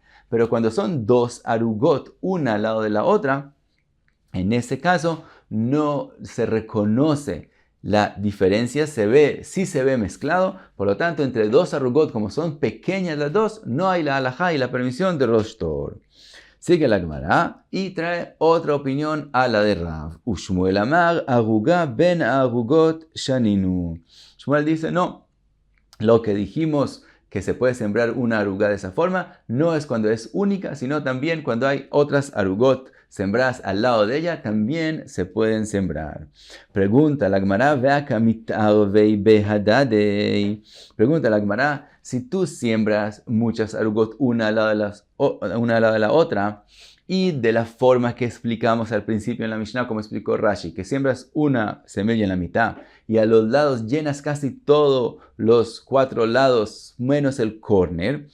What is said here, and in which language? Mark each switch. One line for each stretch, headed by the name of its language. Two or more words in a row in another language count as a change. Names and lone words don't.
Spanish: Pero cuando son dos arugot, una al lado de la otra, en ese caso no se reconoce la diferencia, sí se ve mezclado, por lo tanto entre dos arugot, como son pequeñas las dos, no hay la halajá y la permisión de
Hebrew: ראש תור.
Spanish: Sigue la Gemara y trae otra opinión a la de Rav.
Hebrew: ושמואל אמר ערוגה בין ערוגות שנינו.
Spanish: Shmuel dice, no, lo que dijimos que se puede sembrar una aruga de esa forma, no es cuando es única, sino también cuando hay otras arugot sembradas al lado de ella, también se pueden sembrar. Pregunta la Gemara, pregunta la Gemara, si tú siembras muchas arugot una al lado de la otra, y de la forma que explicamos al principio en la Mishnah, como explicó Rashi, que siembras una semilla en la mitad y a los lados llenas casi todos los 4 lados menos el córner.